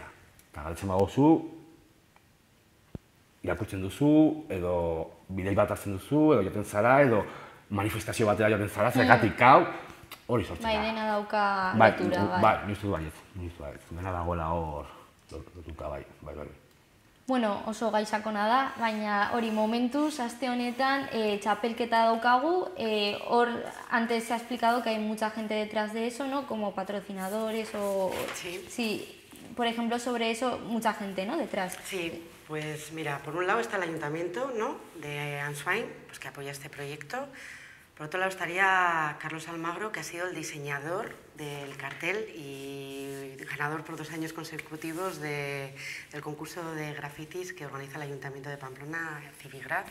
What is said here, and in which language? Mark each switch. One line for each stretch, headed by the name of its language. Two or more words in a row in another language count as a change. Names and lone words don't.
Basque: Eta galdetzen bagozu, irakurtzen duzu, edo bidei bat hartzen duzu, edo joten zara, edo manifestazio batera joten zara, zergatik hau, hori sortzen da. Bai, dena dauka Bai, lotura, bai. bai, nik uste dut baietz, dena dagoela hor lotuta, bai. Bueno, oso gai sakona da, baina hori momentuz, aste honetan, txapelketa daukagu, hor,
Spanish: antes se ha explicado que hay mucha gente detrás de eso, ¿no? Como patrocinadores o... Sí, por ejemplo, sobre eso, mucha gente, ¿no? Detrás. Sí, pues mira, por un lado está el ayuntamiento, ¿no? De Answine, pues que apoya este proyecto. Por otro lado estaría Carlos Almagro, que ha sido el diseñador del cartel y ganador por 2 años consecutivos del concurso de grafitis que organiza el Ayuntamiento de Pamplona, Civigraf.